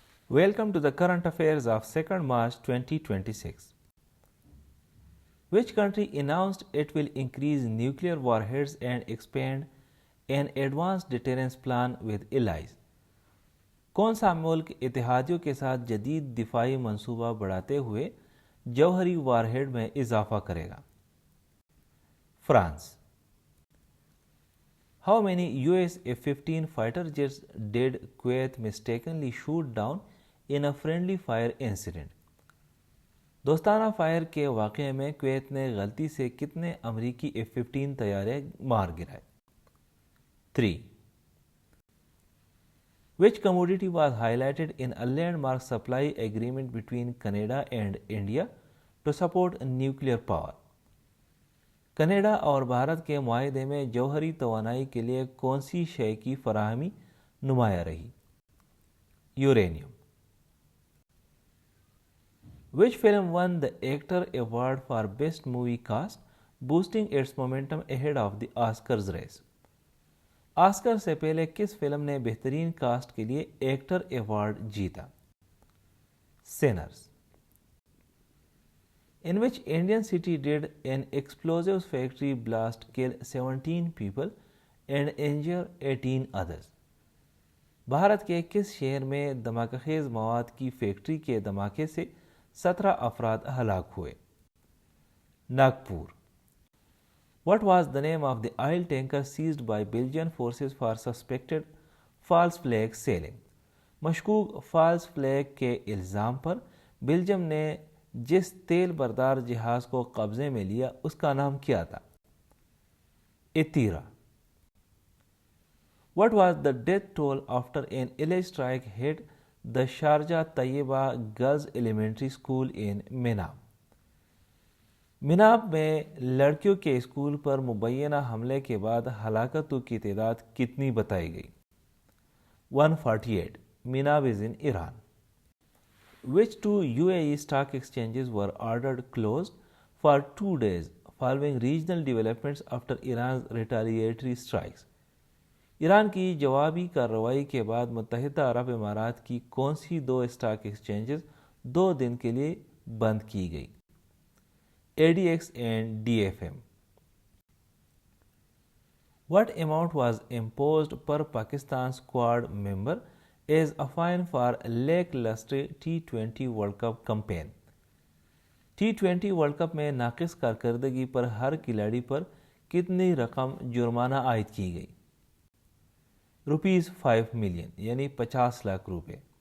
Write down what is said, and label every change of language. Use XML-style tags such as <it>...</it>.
<en>Welcome to the current affairs of 2nd March 2026. Which country announced it will increase nuclear warheads and expand an advanced deterrence plan with allies?</en> <ur>کون سا ملک اتحادیوں کے ساتھ جدید دفاعی منصوبہ بڑھاتے ہوئے جوہری وارہیڈ میں اضافہ کرے گا؟ France.</ur> <en>How many US F-15 fighter jets did Kuwait mistakenly shoot down in a friendly fire incident?</en> <ur>دوستانہ فائر کے واقعے میں کویت نے غلطی سے کتنے امریکی F-15 طیارے مار گرائے؟ 3.</ur> <en>Which commodity was highlighted in a landmark supply agreement between Canada and India to support nuclear power?</en> <ur>Canada اور بھارت کے معاہدے میں جوہری توانائی کے لیے کون سی شے کی فراہمی نمایاں رہی؟ Uranium.</ur> <en>Which film won the Actor Award for Best Movie Cast, boosting its momentum ahead of the Oscars race?</en> <ur>Oscar سے پہلے کس فلم نے بہترین کاسٹ کے لیے ایکٹر ایوارڈ جیتا؟ سینرز.</ur> <en>In which Indian city did an explosives factory blast kill 17 people and injure 18 others?</en> <ur>Bharat کے کس شہر میں دھماکہ خیز مواد کی فیکٹری کے دھماکے سے 17 افراد ہلاک ہوئے؟ Nagpur.</ur> <en>What was the name of the oil tanker seized by Belgian forces for suspected false flag sailing?</en> <ur>مشکوک فالس فلیگ کے الزام پر بیلجیم نے جس تیل بردار جہاز کو قبضے میں لیا اس کا نام کیا تھا؟ ایتیرا.</ur> <en>What was the death toll after an alleged strike hit the Sharjah Tayyiba Girls Elementary School in Minab?</en> <ur>مناب میں لڑکیوں کے اسکول پر مبینہ حملے کے بعد ہلاکتوں کی تعداد کتنی بتائی گئی؟ 148.</ur> <en>Minab is in Iran. Which two UAE stock exchanges were ordered closed for 2 days following regional developments after Iran's retaliatory strikes?</en> <ur>Iran کی جوابی کارروائی کے بعد متحدہ عرب امارات کی کون سی 2 اسٹاک ایکسچینجز 2 دن کے لیے بند کی گئی؟</ur> <en>ADX and DFM. What amount was imposed per Pakistan squad member as a fine for lackluster T20 World Cup campaign?</en> <ur>T20 world cup میں ناقص کارکردگی پر ہر کھلاڑی پر کتنی رقم جرمانہ عائد کی گئی؟</ur> <en>₹5 million</en> <ur>یعنی 50 لاکھ روپے.</ur>